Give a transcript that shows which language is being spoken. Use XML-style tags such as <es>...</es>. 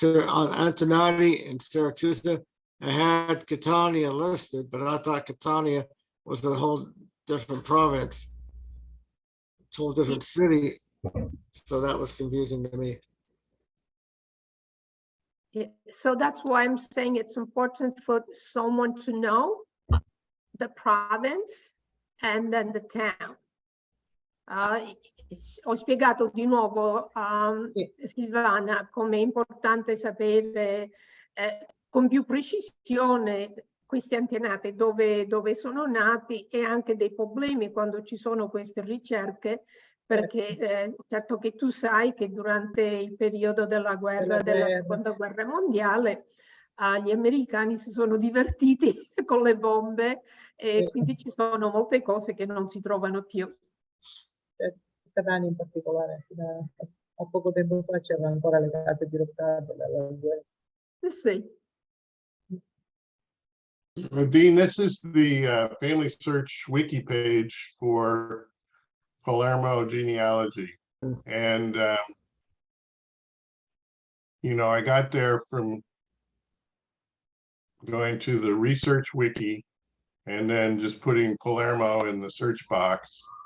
<en>that on Antonati in Syracuse, I had Catania listed, but I thought Catania was a whole different province, a whole different city. So that was confusing to me. Yeah, so that's why I'm saying it's important for someone to know the province and then the town.</en> <it>Ho spiegato di nuovo a Silvana come è importante sapere con più precisione questi antenati, dove sono nati, e anche dei problemi quando ci sono queste ricerche, perché certo che tu sai che durante il periodo della Seconda Guerra Mondiale gli americani si sono divertiti con le bombe, e quindi ci sono molte cose che non si trovano più. In particolare, fino a poco tempo fa c'erano ancora le case dirottate dalla guerra. Sì.</it> <en>Dean, this is the family search wiki page for Palermo genealogy. And, you know, I got there from going to the research wiki and then just putting Palermo in the search box.</en>